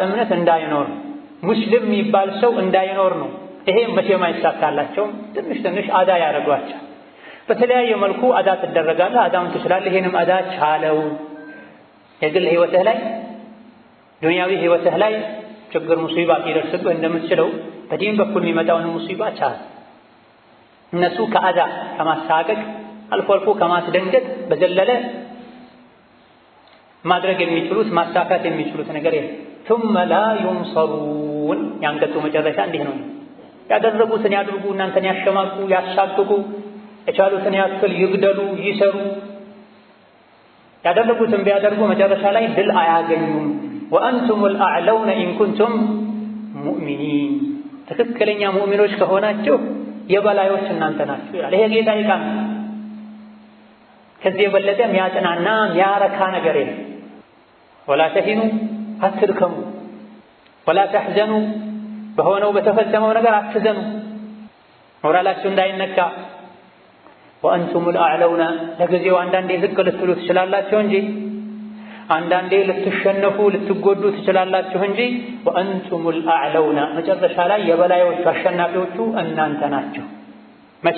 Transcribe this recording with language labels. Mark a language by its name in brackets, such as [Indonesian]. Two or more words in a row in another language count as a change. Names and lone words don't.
[Amharic] እምነት እንዳይኖር፣ ሙስሊም የሚባል ሰው እንዳይኖር ነው። ይሄ መቼም አይሳካላቸውም። ትንሽ ትንሽ አዳ ያደርጓቸው። በተለያየ መልኩ አዳ ትደረጋለህ፣ አዳውን ትችላለህ። ይሄንም አዳ ቻለው። የግል ህይወትህ ላይ ዱንያዊ ህይወትህ ላይ ችግር ሙሲባ ሲደርስብህ እንደምትችለው በዲን በኩል የሚመጣውን ሙሲባ ቻል። እነሱ ከአዳ ከማሳቀቅ አልፎ አልፎ ከማስደንገጥ በዘለለ ማድረግ የሚችሉት ማሳካት የሚችሉት ነገር የለም። [Arabic] ثم لا ينصرون [Amharic] ያንገቱ መጨረሻ እንዲህ ነው። ያደረጉትን ያድርጉ፣ እናንተን ያሸማቁ ያሳቅቁ፣ የቻሉትን ያክል ይግደሉ ይሰሩ። ያደረጉትን ቢያደርጉ መጨረሻ ላይ ድል አያገኙም። [Arabic] وأنتم الأعلون إن كنتم مؤمنين [Amharic] ትክክለኛ ሙእሚኖች ከሆናችሁ የበላዮች እናንተ ናችሁ ይላል። ይሄ ጌታ ይቃም። ከዚህ የበለጠ የሚያጽናና የሚያረካ ነገር የለም። [Arabic] ولا تهنوا [Amharic] አትድከሙ፣ [Arabic] ولا تحزنوا [Amharic] በሆነው በተፈጸመው ነገር አትዘኑ፣ ሞራላችሁ እንዳይነካ። [Arabic] وأنتم الأعلون [Amharic] ለጊዜው አንዳንዴ ዝቅ ልትሉ ትችላላችሁ እንጂ አንዳንዴ ልትሸነፉ ልትጎዱ ትችላላችሁ እንጂ [Arabic] وأنتم الأعلون [Amharic] መጨረሻ ላይ የበላዮቹ አሸናፊዎቹ እናንተ ናችሁ። መቼ?